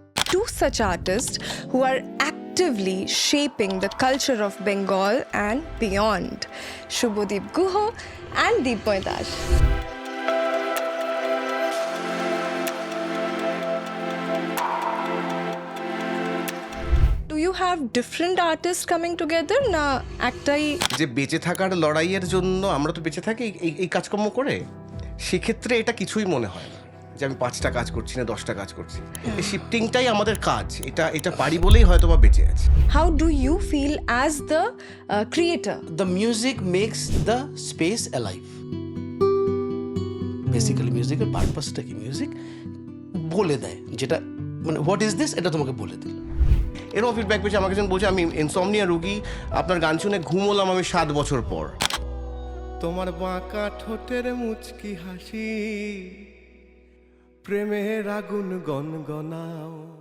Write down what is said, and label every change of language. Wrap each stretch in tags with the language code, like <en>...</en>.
<en>Two such artists who are actively shaping the culture of Bengal and beyond, Shubhodip Guho and Deepmoy Dash. Do you have different artists coming together</en> <bn>না একটাই? যে বেঁচে থাকার লড়াইয়ের জন্য আমরা তো বেঁচে থাকি এই কাজকর্ম করে, সেক্ষেত্রে এটা কিছুই মনে হয় না যে আমি 5টা কাজ করছি না 10টা কাজ করছি। এই শিফটিংটাই আমাদের কাজ, এটা পারি বলেই হয়তো বা বেঁচে আছি।</bn> <en>How do you feel as the creator? The music makes the space alive.</en> <bn>Basically মিউজিকের পারপাসটা কি, মিউজিক বলে দেয় যেটা মানে</bn> <en>what is this,</en> <bn>এটা তোমাকে বলে দিল। এরও ফিডব্যাক পেয়েছি, আমাকে বলছে আমি ইনসমনিয়া রোগী, আপনার গান শুনে ঘুমোলাম আমি 7 বছর পর। তোমার বাঁকা ঠোঁটের মুচকি হাসি, প্রেমের আগুন গনগনাও।</bn>